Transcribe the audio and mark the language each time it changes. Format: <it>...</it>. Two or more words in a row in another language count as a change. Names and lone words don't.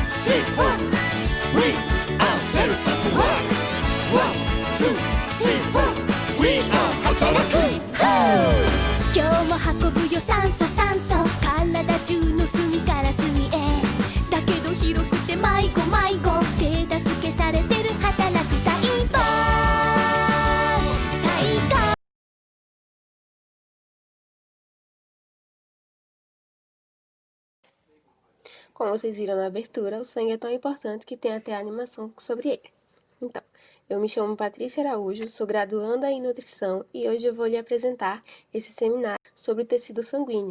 <en>three, four. We are Sensei Rock. 1, 2, 3, 4. We are Hataraku.</en> <ja>今日も運ぶよ酸素酸素体中の隅から隅へだけど広くて迷子迷子手助けされてる働く細胞最高。</ja> <pt>Como vocês viram na abertura, o sangue é tão importante que tem até animação sobre ele. Então, eu me chamo Patrícia Araújo, sou graduanda em nutrição e hoje eu vou lhe apresentar esse seminário sobre o tecido sanguíneo.</pt>